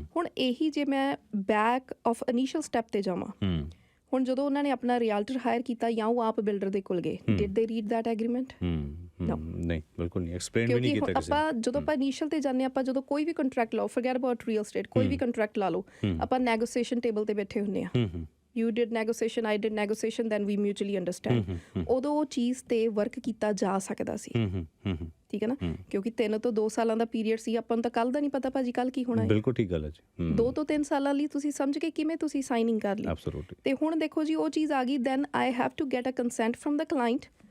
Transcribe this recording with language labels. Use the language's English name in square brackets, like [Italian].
[Punjabi] ਹੁਣ ਇਹੀ ਜੇ ਮੈਂ ਬੈਕ ਆਫ ਇਨੀਸ਼ੀਅਲ ਸਟੈਪ ਤੇ ਜਾਵਾਂ, ਹੁਣ ਜਦੋਂ ਉਹਨਾਂ ਨੇ ਆਪਣਾ ਰਿਆਲਟਰ ਹਾਇਰ ਕੀਤਾ ਜਾਂ ਉਹ ਆਪ ਬਿਲਡਰ ਦੇ ਕੋਲ ਗਏ, [English] Did they read that agreement? [Punjabi] ਨਹੀਂ, ਬਿਲਕੁਲ ਨਹੀਂ, ਐਕਸਪਲੇਨ ਵੀ ਨਹੀਂ ਕੀਤਾ ਕਿਸੇ ਨੇ। ਆਪਾਂ ਜਦੋਂ ਆਪਾਂ ਇਨੀਸ਼ੀਅਲ ਤੇ ਜਾਂਦੇ ਆਪਾਂ, ਜਦੋਂ ਕੋਈ ਵੀ ਕੰਟਰੈਕਟ ਲਾਓ, [English] forget about real estate, [Punjabi] ਕੋਈ ਵੀ ਕੰਟਰੈਕਟ ਲਾ ਲਓ, ਆਪਾਂ ਨੈਗੋਸੀਏਸ਼ਨ ਟੇਬਲ ਤੇ ਬੈਠੇ ਹੁੰਦੇ ਆ। [English] You did negotiation, I did negotiation, then we mutually understand. [Punjabi] ਉਦੋਂ ਉਹ ਚੀਜ਼ ਤੇ ਵਰਕ ਕੀਤਾ ਜਾ ਸਕਦਾ ਸੀ, ਠੀਕ ਹੈ ਨਾ, ਕਿਉਂਕਿ 3 ਤੋਂ 2 ਸਾਲਾਂ ਦਾ ਪੀਰੀਅਡ ਸੀ। ਆਪਾਂ ਨੂੰ ਤਾਂ ਕੱਲ ਦਾ ਨਹੀਂ ਪਤਾ ਭਾਜੀ ਕੱਲ ਕੀ ਹੋਣਾ ਹੈ। ਬਿਲਕੁਲ ਠੀਕ ਗੱਲ ਹੈ ਜੀ। 2 ਤੋਂ 3 ਸਾਲਾਂ ਲਈ ਤੁਸੀਂ ਸਮਝ ਕੇ ਕਿਵੇਂ ਤੁਸੀਂ ਸਾਈਨਿੰਗ ਕਰ ਲਈ। ਐਬਸੋਲੂਟਲੀ। ਤੇ ਹੁਣ ਦੇਖੋ ਜੀ, ਉਹ ਚੀਜ਼ ਆ ਗਈ, [English] Then I have to get a consent from the client.